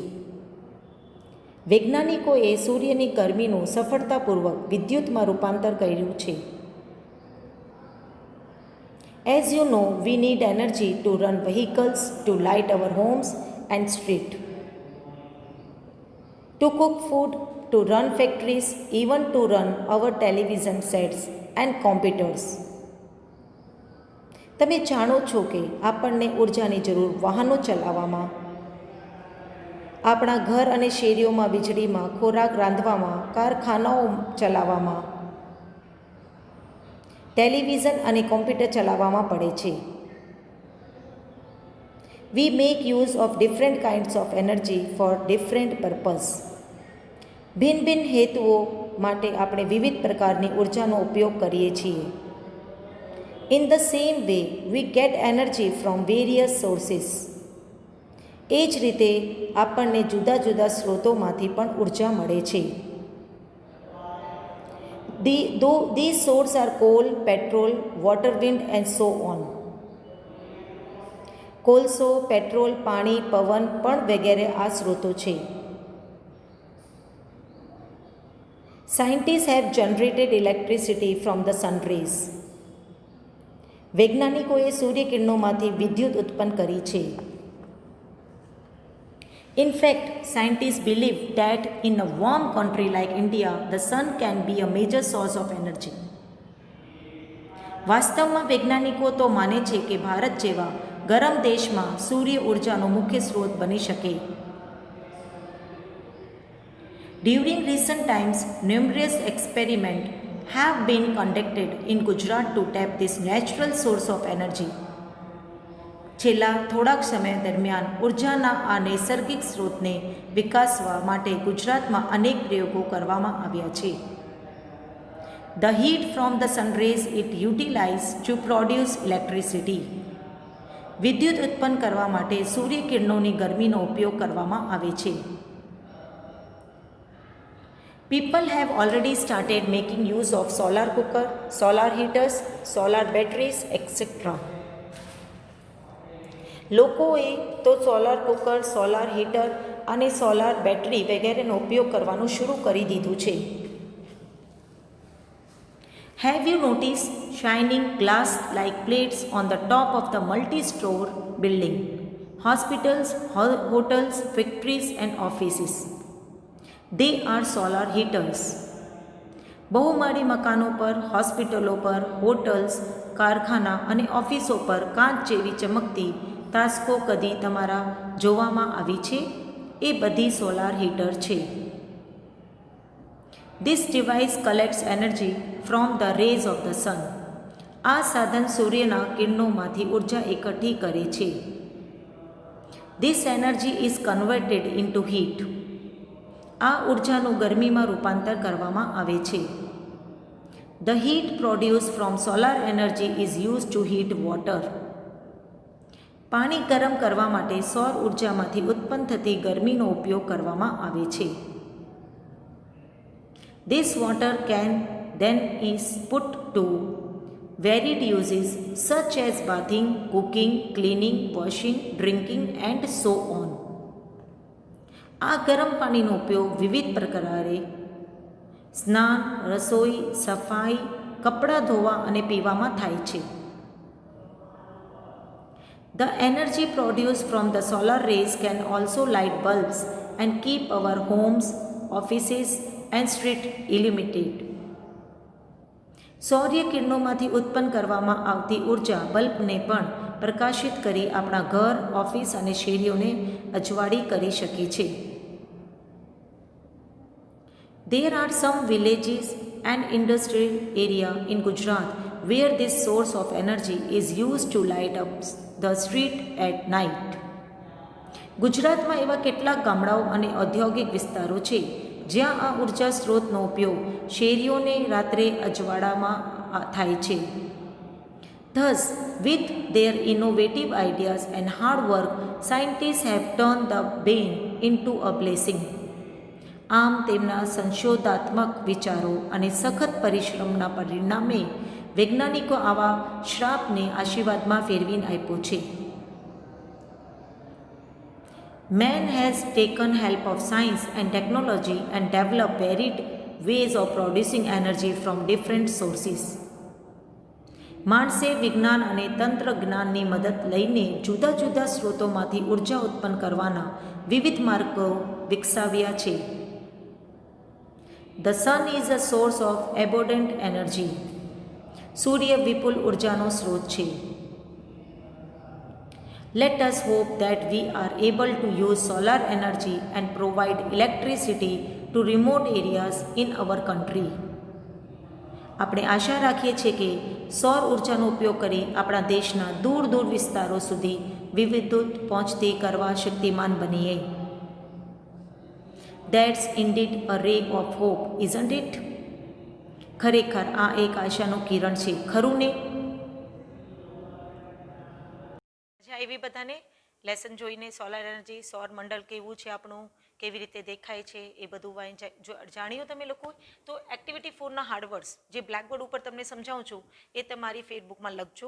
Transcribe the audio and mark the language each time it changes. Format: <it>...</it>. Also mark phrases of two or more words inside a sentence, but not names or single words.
<gu>વૈજ્ઞાનિકોએ સૂર્યની ગરમીનું સફળતાપૂર્વક વિદ્યુતમાં રૂપાંતર કર્યું છે.</gu> <en>As you know, we need energy to run vehicles, to light our homes and street, to cook food, to run factories, even to run our television sets and computers.</en> <gu>તમે જાણો છો કે આપણને ઉર્જાની જરૂર વાહનો ચલાવવામાં, આપણા ઘર અને શેરીઓમાં વીજળીમાં, ખોરાક રાંધવામાં, કારખાનાઓ ચલાવવામાં, ટેલિવિઝન અને કોમ્પ્યુટર ચલાવવામાં પડે છે.</gu> <en>We make use of different kinds of energy for different purpose.</en> <gu>ભિન્ન ભિન્ન હેતુઓ માટે આપણે વિવિધ પ્રકારની ઉર્જાનો ઉપયોગ કરીએ છીએ.</gu> <en>In the same way we get energy from various sources.</en> <gu>એ જ રીતે આપણને જુદા જુદા સ્ત્રોતોમાંથી પણ ઉર્જા મળે છે.</gu> <en>These source are coal, petrol, water, wind and so on.</en> <gu>કોલસો, પેટ્રોલ, પાણી, પવન પણ વગેરે આ સ્ત્રોતો છે.</gu> <en>Scientists have generated electricity from the sun rays.</en> <gu>વૈજ્ઞાનિકોએ સૂર્યકિરણોમાંથી વિદ્યુત ઉત્પન્ન કરી છે.</gu> <en>In fact, scientists believe that in a warm country like India, the sun can be a major source of energy.</en> <gu>વાસ્તવમાં વૈજ્ઞાનિકો તો માને છે કે ભારત જેવા ગરમ દેશમાં સૂર્ય ઉર્જાનો મુખ્ય સ્ત્રોત બની શકે.</gu> <en>During recent times, numerous experiments have been conducted in Gujarat to tap this natural source of energy.</en> <gu>છેલ્લા થોડાક સમય દરમિયાન ઉર્જાના આ નૈસર્ગિક સ્ત્રોતને વિકાસવા માટે ગુજરાતમાં અનેક પ્રયોગો કરવામાં આવ્યા છે.</gu> <en>The heat from the sun rays it utilized to produce electricity.</en> <gu>વિદ્યુત ઉત્પન્ન કરવા માટે સૂર્યકિરણોની ગરમીનો ઉપયોગ કરવામાં આવે છે.</gu> <en>People have already started making use of solar cooker, solar heaters, solar batteries, etc.</en> <gu>લોકોએ તો</gu> <en>solar cooker, solar heater</en> <gu>અને</gu> <en>solar battery</en> <gu>વગેરેનો ઉપયોગ કરવાનું શરૂ કરી દીધું છે.</gu> <en>Have you noticed shining glass like plates on the top of the multi-story building, hospitals, hotels, factories and offices? They are solar heaters.</en> <gu>બહુમાળી મકાનો પર, હોસ્પિટલો પર, હોટલ્સ, કારખાના અને ઓફિસો પર કાચ જેવી ચમકતી તાસ્કો કદી તમારા જોવામાં આવી છે? એ બધી</gu> <en>solar heater</en> <gu>છે.</gu> <en>This device collects energy from the rays of the sun.</en> <gu>આ સાધન સૂર્યના કિરણોમાંથી ઉર્જા એકઠી કરે છે.</gu> <en>This energy is converted into heat.</en> <gu>આ ઉર્જાનું ગરમીમાં રૂપાંતર કરવામાં આવે છે.</gu> <en>The heat produced from solar energy is used to heat water.</en> <gu>પાણી ગરમ કરવા માટે સૌર ઉર્જામાંથી ઉત્પન્ન થતી ગરમીનો ઉપયોગ કરવામાં આવે છે.</gu> <en>This water can then is put to varied uses such as bathing, cooking, cleaning, washing, drinking and so on.</en> <gu>આ ગરમ પાણીનો ઉપયોગ વિવિધ પ્રકારે સ્નાન, રસોઈ, સફાઈ, કપડાં ધોવા અને પીવામાં થાય છે.</gu> <en>The energy produced from the solar rays can also light bulbs and keep our homes, offices and street illuminated.</en> <gu>સૌર્ય કિરણોમાંથી ઉત્પન્ન કરવામાં આવતી ઉર્જા બલ્બને પણ પ્રકાશિત કરી આપણા ઘર, ઓફિસ અને શેરીઓને અજવાળી કરી શકે છે.</gu> <en>There are some villages and industrial area in Gujarat where this source of energy is used to light up the street at night.</en> <gu>ગુજરાતમાં એવા કેટલાક ગામડાઓ અને ઔદ્યોગિક વિસ્તારો છે જ્યાં આ ઉર્જા સ્ત્રોતનો ઉપયોગ શેરીઓને રાત્રે અજવાળામાં થાય છે.</gu> <en>Thus, with their innovative ideas and hard work, scientists have turned the bane into a blessing.</en> <gu>આમ તેમના સંશોધાત્મક વિચારો અને સખત પરિશ્રમના પરિણામે વૈજ્ઞાનિકો આવા શ્રાપને આશીર્વાદમાં ફેરવીને આપ્યો છે.</gu> <en>Man has taken help of science and technology and developed varied ways of producing energy from different sources.</en> <gu>માણસે વિજ્ઞાન અને તંત્રજ્ઞાનની મદદ લઈને જુદા જુદા સ્ત્રોતોમાંથી ઉર્જા ઉત્પન્ન કરવાના વિવિધ માર્ગો વિકસાવ્યા છે.</gu> <en>The sun is a source of abundant energy.</en> <gu>સૂર્ય વિપુલ ઉર્જાનો સ્રોત છે.</gu> <en>Let us hope that we are able to use solar energy and provide electricity to remote areas in our country.</en> <gu>આપણે આશા રાખીએ છીએ કે સૌર ઉર્જાનો ઉપયોગ કરી આપણા દેશના દૂર દૂર વિસ્તારો સુધી વિદ્યુત પહોંચતી કરવા શક્તિમાન બનીએ.</gu> <en>That's indeed a ray of hope, isn't it?</en> <gu>ખરેખર આ એક આશાનું કિરણ છે, ખરું ને? મજા આવી બધાને લેસન જોઈને?</gu> <en>solar energy,</en> <gu>સૌર મંડળ કેવું છે આપણું, કેવી રીતે દેખાય છે, એ બધું જાણ્યું તમે લોકો? તો એક્ટિવિટી 4ના હાર્ડવર્ડ્સ જે બ્લેકબોર્ડ ઉપર તમને સમજાવું છું એ તમારી ફેસબુકમાં લખજો.</gu>